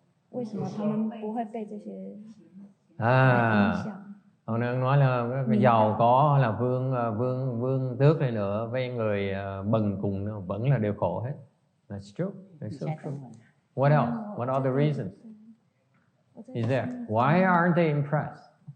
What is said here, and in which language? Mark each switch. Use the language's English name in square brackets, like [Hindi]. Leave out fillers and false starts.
[Chinese] 为什么他们不会被这些影响？ [Vietnamese] Ông đang nói là cái giàu có là vương tước này nữa với người bần cùng vẫn là đều khổ hết. [English] That's true. That's so true. What else? What other reasons is there? Why aren't they impressed?